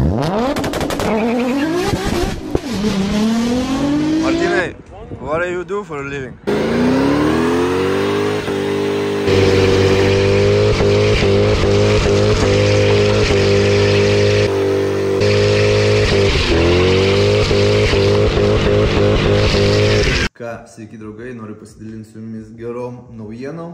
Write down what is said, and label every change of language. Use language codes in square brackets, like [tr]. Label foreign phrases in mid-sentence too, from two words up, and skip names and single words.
[en] Martinai, what do you do for a living? [lt] Sveiki draugai, noriu pasidalinti su jumis gerom naujienom.